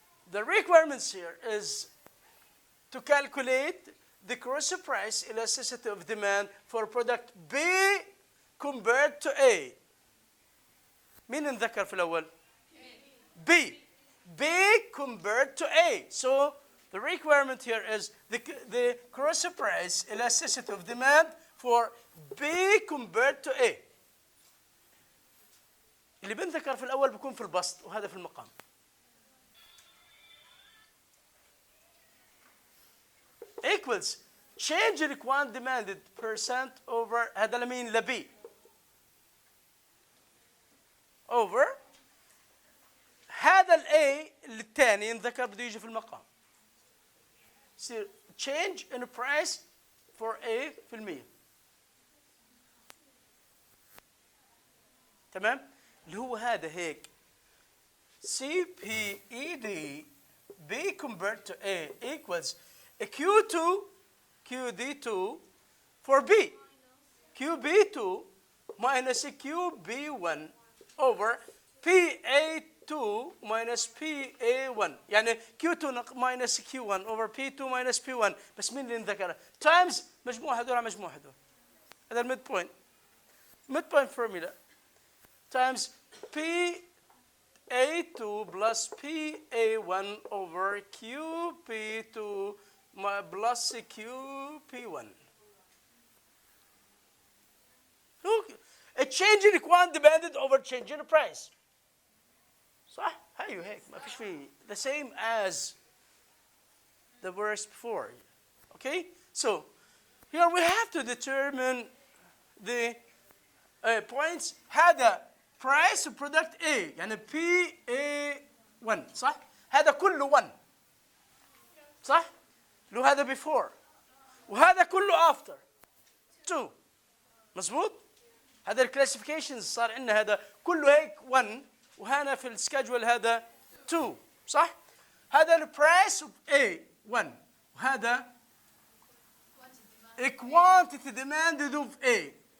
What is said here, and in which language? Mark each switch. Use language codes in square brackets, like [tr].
[en] The requirements here is to calculate the cross price elasticity of demand for product B compared to A. [ar] مين انذكر في الأول؟ B. B compared to A. [en] So the requirement here is the cross price elasticity of demand for B compared to A. [ar] اللي بنذكر في الأول بيكون في البسط وهذا في المقام. [en] Equals change in required demanded percent over [ar] هذا لمين؟ لB. over هذا A الثاني انذكر بده يجي في المقام. يصير [en] change in price for A [ar] في المية. تمام؟ اللي هو هذا هيك [en] CPED B compared to A equals Q2 QD2 for B. QB2 minus QB1 over PA2 minus PA1. [ar] يعني [en] Q2 minus Q1 over P2 minus P1. [ar] بس مين اللي انذكره؟ times مجموع هذول على مجموع هذول. هذا الميد بوينت. [en] midpoint formula times PA2 plus PA1 over QP2 plus QP1. A change in required demanded over change in the price. [ar] صح؟ هيو هيك ما فيش فيه. [en] The same as the verse before. Okay? So here we have to determine the points. [ar] هذا price of product A يعني PA1 صح؟ هذا كله 1 صح؟ لو هذا before وهذا كله after 2 مظبوط؟ هذا الكلاسيفيكيشنز صار عندنا هذا كله هيك 1 وهنا في السكجول هذا 2 صح؟ هذا البرايس اوف A 1 وهذا [en] quantity demanded of A